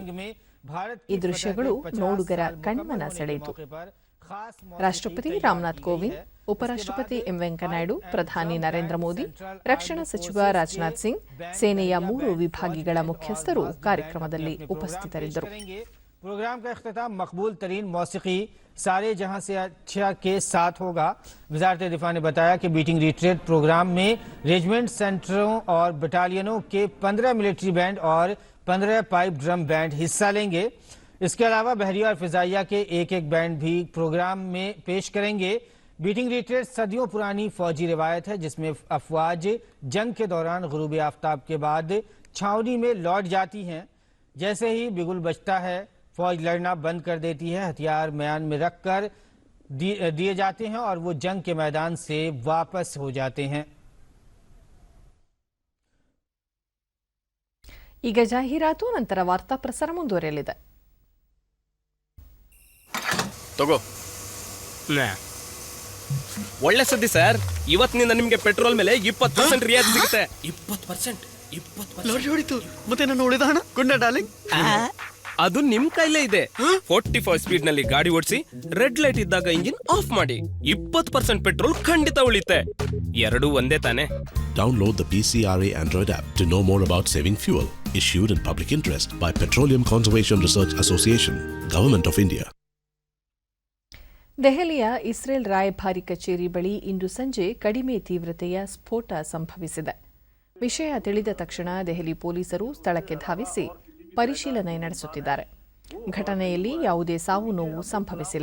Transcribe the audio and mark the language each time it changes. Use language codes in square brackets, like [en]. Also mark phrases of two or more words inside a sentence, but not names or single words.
[kn] ಈ ದೃಶ್ಯಗಳು ನೋಡುಗರ ಕಣ್ಮನ ಸೆಳೆಯಿತು. ರಾಷ್ಟ್ರಪತಿ ರಾಮನಾಥ್ ಕೋವಿಂದ್, ಉಪರಾಷ್ಟ್ರಪತಿ ಎಂ ವೆಂಕಯ್ಯನಾಯ್ಡು, ಪ್ರಧಾನಿ ನರೇಂದ್ರ ಮೋದಿ, ರಕ್ಷಣಾ ಸಚಿವ ರಾಜನಾಥ್ ಸಿಂಗ್, ಸೇನೆಯ 3 ವಿಭಾಗಗಳ ಮುಖ್ಯಸ್ಥರು ಕಾರ್ಯಕ್ರಮದಲ್ಲಿ ಉಪಸ್ಥಿತರಿದ್ದರು. [ur] پروگرام کا اختتام مقبول ترین موسیقی سارے جہاں سے اچھا کے ساتھ ہوگا. وزارت دفاع نے بتایا کہ بیٹنگ ریٹریٹ پروگرام میں رجمنٹ، سینٹروں اور بٹالینوں کے 15 ملٹری بینڈ اور 15 پائپ ڈرم بینڈ حصہ لیں گے. اس کے علاوہ بحریہ اور فضائیہ کے ایک بینڈ بھی پروگرام میں پیش کریں گے. بیٹنگ ریٹریٹ صدیوں پرانی فوجی روایت ہے جس میں افواج جنگ کے دوران غروب آفتاب کے بعد چھاؤنی میں لوٹ جاتی ہیں. جیسے ہی بگل بجتا ہے، فوج لڑنا بند کر دیتی ہے، ہتھیار میان میں رکھ کر دیے جاتے ہیں اور وہ جنگ کے میدان سے واپس ہو جاتے ہیں. [kn] ಈಗ ಜಾಹೀರಾತು, ನಂತರ ವಾರ್ತಾ ಪ್ರಸಾರ ಮುಂದುವರೆಯಲಿದೆ. ತಗೋ ಒಳ್ಳೆ ಸುದ್ದಿ ಸರ್, ಇವತ್ತಿನಿಂದ ನಿಮಗೆ ಪೆಟ್ರೋಲ್ ಮೇಲೆ 20% ರಿಯಾಯಿತಿ ಸಿಗುತ್ತೆ. 20% ಹೊಡಿತು. ಮತ್ತೆ ನಾನು ಉಳಿದ ಹಣ ಕೊಂಡ ಡಾರ್ಲಿಂಗ್. ಅದು ನಿಮ್ ಕೈಲೇ ಇದೆ. 45 ಸ್ಪೀಡ್ ನಲ್ಲಿ ಗಾಡಿ ಓಡಿಸಿ, [en] red light [kn] ಇದ್ದಾಗ [en] engine off [kn] ಮಾಡಿ. 20% ಪೆಟ್ರೋಲ್ ಖಂಡಿತ ಉಳಿತೆ. ಎರಡೂ ಒಂದೇ ತಾನೆ. [en] Download the PCRA Android app to know more about saving fuel. Issued in public interest by Petroleum Conservation Research Association, Government of India. [kn] ದೆಹಲಿಯ ಇಸ್ರೇಲ್ ರಾಯಭಾರಿ ಕಚೇರಿ ಬಳಿ ಇಂದು ಸಂಜೆ ಕಡಿಮೆ ತೀವ್ರತೆಯ ಸ್ಫೋಟ ಸಂಭವಿಸಿದೆ. ವಿಷಯ ತಿಳಿದ ತಕ್ಷಣ ದೆಹಲಿ ಪೊಲೀಸರು ಸ್ಥಳಕ್ಕೆ ಧಾವಿಸಿ ಪರಿಶೀಲನೆ ನಡೆಸುತ್ತಿದ್ದಾರೆ. ಘಟನೆಯಲ್ಲಿ ಯಾವುದೇ ಸಾವು ನೋವು ಸಂಭವಿಸಿಲ್ಲ.